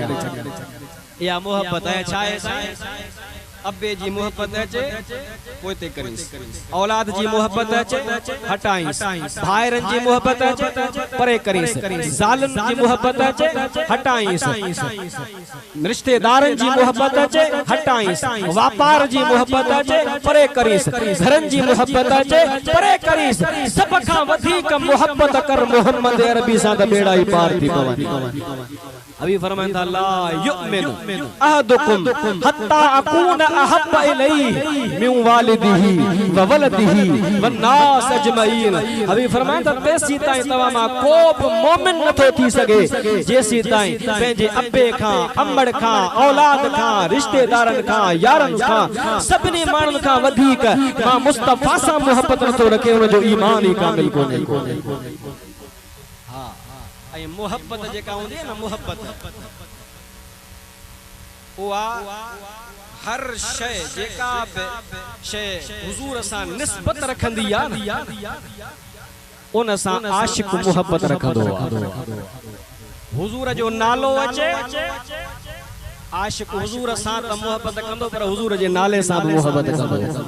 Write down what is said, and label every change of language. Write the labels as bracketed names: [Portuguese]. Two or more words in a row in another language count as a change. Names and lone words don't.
[Sindhi] या मोहब्बत है छाए अब्बे जी मोहब्बत अचे पोइ ते करीस, औलाद जी मोहब्बत अचे हटाईस, भाइरन जी मोहब्बत अचे परे करीस, ज़ालिम जी मोहब्बत अचे हटाईस, रिश्तेदारन जी मोहब्बत अचे हटाईस, व्यापार जी मोहब्बत अचे परे करीस, घरन जी मोहब्बत अचे परे करीस। सब खां वधीक मोहब्बत कर मोहम्मद अरबी सां त बेड़ा ई पार थी पवनि। अभी फरमाइंदा [Arabic] لا يؤمن أحدكم حتى أكون أحب إليه من والده وولده والناس أجمعين. [Sindhi] अभी फरमाइंदा तेसी ताईं तवा मां को बि मोमिन नथो थी सके जेसी ताईं पंहिंजे अब्बे खां, अम्मड़ खां, औलाद खां, रिश्तेदारन खां, यारन खां, सभिनी माण्हुनि खां वधीक मां मुस्तफा सां मोहब्बत नथो रखे, उन जो ईमान ई कामिल कोन्हे। मोहब्बत जेका हूंदी है ना, मोहब्बत उहा हर शय जेका बि शय हुजूर सां निस्बत रखंदी आ न, उन सां आशिक मोहब्बत रखंदो आ। हुजूर जो नालो अचे आशिक हुजूर सां त मोहब्बत कंदो, पर हुजूर जे नाले सां बि मोहब्बत कंदो।